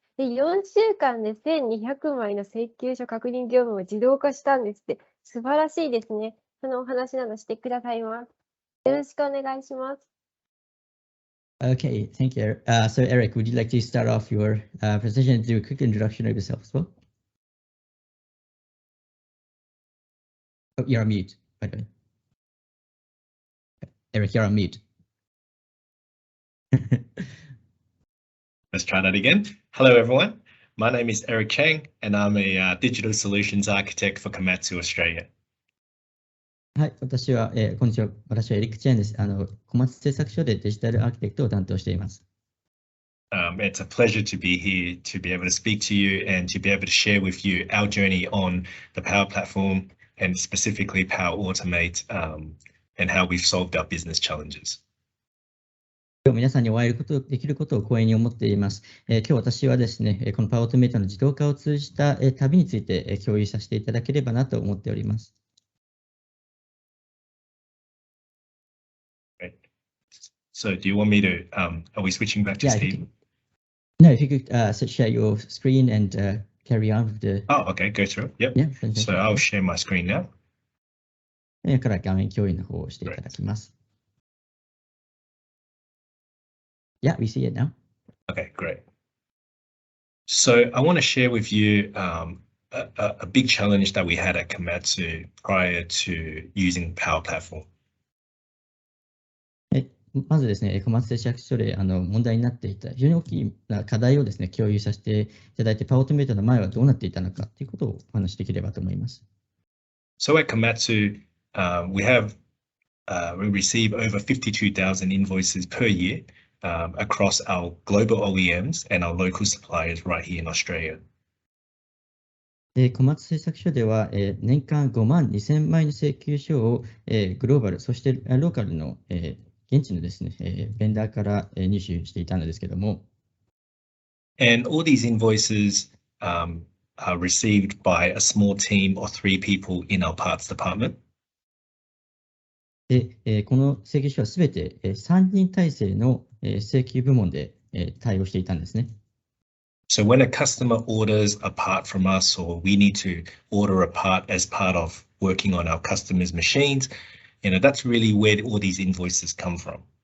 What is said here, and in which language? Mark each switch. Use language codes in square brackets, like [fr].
[ja] で、4週間で1200枚の請求書確認業務を自動化したんですって。素晴らしいですね。そのお話などしてくださいます。よろしくお願いします。 [en] Okay, thank you. So Eric, would you like to start off your presentation and do a quick introduction of yourself as well? Oh, you're on mute, by the way. Eric, you're on mute. Let's try that again. Hello, everyone. My name is Eric Chang, and I'm a digital solutions architect for Komatsu Australia. [ja] はい、こんにちは。私はエリック・チェンです。小松製作所でデジタルアーキテクトを担当しています。 [en] It's a pleasure to be here to be able to speak to you and to be able to share with you our journey on the Power Platform and specifically Power Automate and how we've solved our business challenges. [ja] 今日皆さんにお会いできることを光栄に思っています。今日私はですね、このパワーオートメイトの自動化を通じた旅について共有させていただければなと思っております。 [en] So do you want me to, are we switching back to Steve? No, if you could share your screen and carry on with the... Oh, okay, go through it. Yep. Yeah, so I'll share my screen now. [ja] 今から画面共有の方をしていただきます。 [en] Yeah, we see it now. Okay, great. So I want to share with you a big challenge that we had at Komatsu prior to using Power Platform. [ja] まずですね、小松製作所で問題になっていた非常に大きな課題をですね、共有させていただいて、パワーオートメイトの前はどうなっていたのかということをお話しできればと思います。 [en] So at Komatsu, we receive over 52,000 invoices per year across our global OEMs and our local suppliers right here in Australia. [ja] 小松製作所では年間52,000枚の請求書をグローバル、そしてローカルの現地のですね、ベンダーから入手していたのですけども。 [en] And all these invoices are received by a small team of 3 people in our parts department. [ja] で、この請求書はすべて3人体制の請求部門で対応していたんですね。 [en] So when a customer orders a part from us, or we need to order a part as part of working on our customers' machines, that's really where all these invoices come from.